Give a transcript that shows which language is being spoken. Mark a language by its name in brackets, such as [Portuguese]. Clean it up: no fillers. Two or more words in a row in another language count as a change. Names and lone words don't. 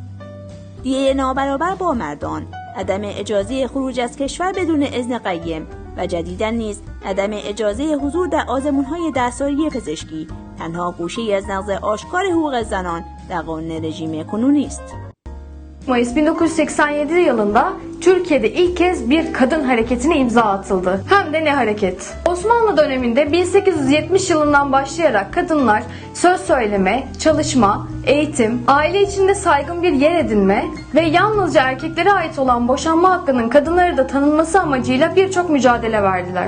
[Persian] دیه نابرابر با مردان، عدم اجازه خروج از کشور بدون اذن قیم و جدیداً نیز عدم اجازه حضور در آزمون‌های دستاری پزشکی تنها گوشه‌ای از نقض آشکار حقوق زنان در قانون رژیم کنونی است. [Turkish] Mayıs 1987 yılında Türkiye'de ilk kez bir kadın hareketine imza atıldı. Hem de ne hareket? Osmanlı döneminde 1870 yılından başlayarak kadınlar söz söyleme, çalışma, eğitim, aile içinde saygın bir yer edinme ve yalnızca erkeklere ait olan boşanma hakkının kadınlara da tanınması amacıyla birçok mücadele verdiler.